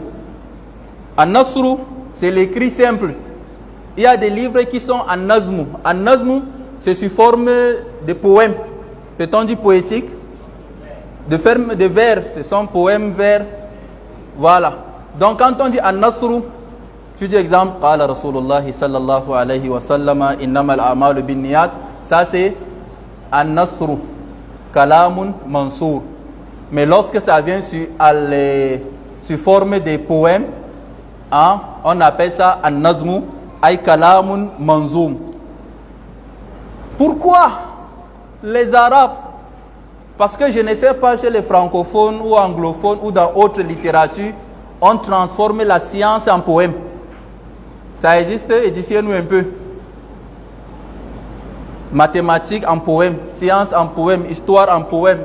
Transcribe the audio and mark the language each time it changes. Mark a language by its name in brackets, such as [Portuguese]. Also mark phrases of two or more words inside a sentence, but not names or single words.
[French] An-Nasru, c'est l'écrit simple. Il y a des livres qui sont An-Nazmu. An-Nazmu, c'est sous forme de poèmes. Peut-on dire poétique? De vers. Ce sont poèmes vers. Voilà. Donc quand on dit An-Nasru, Tu dis exemple, [Arabic] قال رسول الله صلى الله عليه وسلم إنما الأعمال بالنيات. [French] Ça c'est an-nasru, [Arabic] كلام منثور. [French] Mais lorsque ça vient sur forme des poèmes, hein, on appelle ça an-nazmu, [Arabic] أي كلام منظوم. [French] Pourquoi les Arabes? Parce que je ne sais pas chez les francophones ou anglophones ou dans autres littératures, on transforme la science en poème. Ça existe, édifiez-nous un peu. Mathématiques en poème, science en poème, histoire en poème.